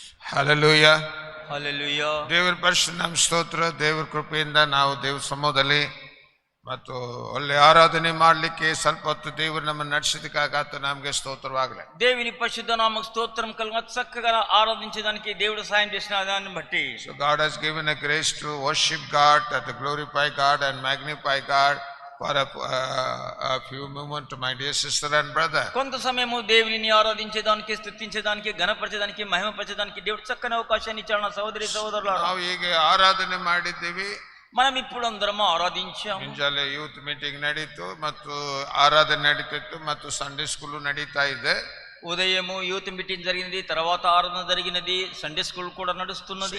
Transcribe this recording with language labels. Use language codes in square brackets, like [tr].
[kn] Hallelujah, hallelujah. ದೇವರ ಪರಿಶುದ್ಧ ನಾಮ ಸ್ತೋತ್ರ. ದೇವರ ಕೃಪೆಯಿಂದ ನಾವು ದೇವ್ರ ಸಮೂಹದಲ್ಲಿ ಮತ್ತು ಒಳ್ಳೆ ಆರಾಧನೆ ಮಾಡಲಿಕ್ಕೆ ಸ್ವಲ್ಪ ಹೊತ್ತು ದೇವರು ನಮ್ಮನ್ನು నడిచేదికాక నಮಗೆ స్తోత్రవాగలే. [te] దేవుని పరిశుద్ధ నామకు స్తోత్రం కలుగును. చక్కగా ఆరాధించడానికి దేవుడు సాయం చేసిన దాన్ని బట్టి [en] So God has given a grace to worship God, to glorify God and magnify God for a few moments, my dear sister and brother. [te] కొంత సమయము దేవుని ఆరాధించేదానికి, స్తుతించేదానికి, ఘనపరచేదానికి, మహిమపరచేదానికి దేవుడు చక్కని అవకాశాన్ని ఇచ్చాడు నా సహోదరి సహోదరులారా. [kn] ನಾವು ಹೀಗೆ ಆರಾಧನೆ ಮಾಡಿದ್ದೀವಿ. [te] మనం ఇప్పుడు అందరం ఆరాధించాం. [kn] ಮುಂಜಾನೆ ಯೂತ್ ಮೀಟಿಂಗ್ ನಡೀತು ಮತ್ತು ಆರಾಧನೆ ನಡೀತಿತ್ತು ಮತ್ತು ಸಂಡೇ ಸ್ಕೂಲ್ ನಡೀತಾ ಇದೆ. [te] ఉదయము యూత్ మీటింగ్ జరిగినది, తర్వాత ఆరాధన జరిగినది, సండే స్కూల్ కూడా నడుస్తున్నది.